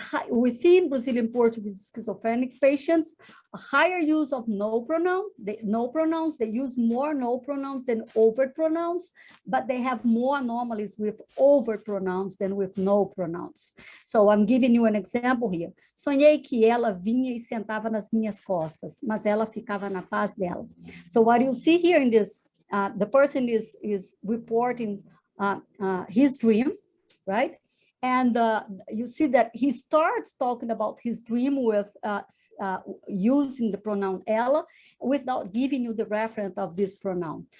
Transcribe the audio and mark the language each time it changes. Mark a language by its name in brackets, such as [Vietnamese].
[English] within Brazilian Portuguese schizophrenic patients, a higher use of no pronouns. They use more no pronouns than overt pronouns, but they have more anomalies with overt pronouns than with no pronouns. So I'm giving you an example here. [Portuguese] Sonhei que ela vinha e sentava nas minhas costas, mas ela ficava na paz dela. [English] So what you see here in this, the person is reporting his dream, right? And you see that he starts talking about his dream with using the pronoun ela without giving you the referent of this pronoun.